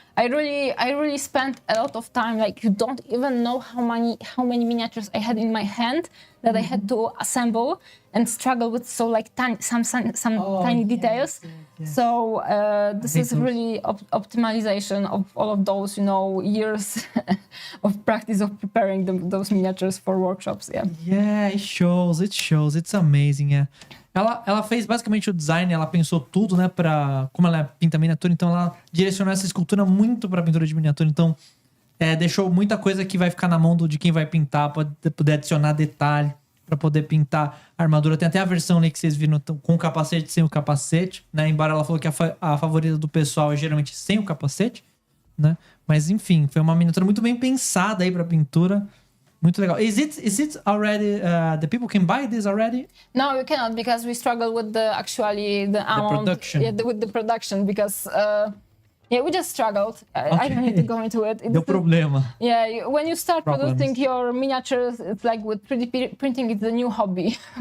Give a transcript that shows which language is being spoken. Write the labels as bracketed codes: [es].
[en] I really spent a lot of time. Like you don't even know how many miniatures I had in my hand that I had to assemble and struggle with some tiny details. Yes. So this is really optimization of all of those, years of practice of preparing those miniatures for workshops. Yeah, it shows. It's amazing. Yeah. [pt] Ela fez basicamente o design, ela pensou tudo, né, como ela pinta miniatura, então ela direcionou essa escultura muito para pintura de miniatura, então deixou muita coisa que vai ficar na mão de quem vai pintar, pode poder adicionar detalhe para poder pintar a armadura. Tem até a versão ali que vocês viram com o capacete e sem o capacete, né, embora ela falou que a favorita do pessoal é geralmente sem o capacete, né, mas enfim, foi uma miniatura muito bem pensada aí para pintura. Muito legal. [en] Is it already? The people can buy this already? No, you cannot because we struggle with the amount, production. Yeah, with the production because we just struggled. I don't need to go into it. [pt] Deu problema. [en] Yeah, when you start producing your miniatures, it's like with 3D printing, it's a new hobby.